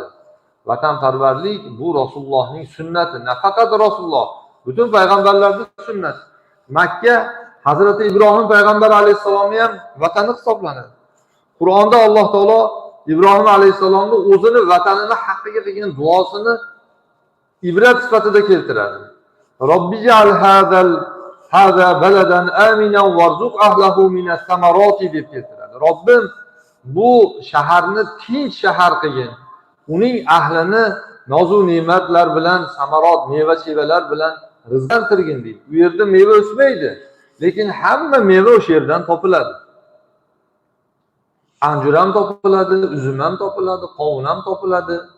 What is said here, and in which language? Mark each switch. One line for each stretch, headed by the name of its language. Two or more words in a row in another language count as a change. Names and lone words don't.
Uzbek: Vatanparvarlik bu Rasulullohning sunnati, nafaqat Rasululloh, butun payg'ambarlarning sunnati. Makka Hazrati Ibrohim payg'ambar alayhissalomni ham vatani hisoblanadi. Qur'onda Alloh taolo Ibrohim alayhissalomni o'zini vatanini haqqiga qilgan duosini ibrat sifatida keltiradi.
Arabic: رب اجعل هذا بلدا آمنا وارزق أهله من الثمرات
Uzbek: deb keltiradi. Robbim bu shaharni tinch shahar qilgin. Uning ahlini nozu ne'matlar bilan, samarot, meva-chevalar bilan rizqlantirgin deydi. U yerda meva o'smaydi, lekin hamma meva o'sha yerdan topiladi. Anjur ham topiladi, uzum ham topiladi, qovun ham topiladi.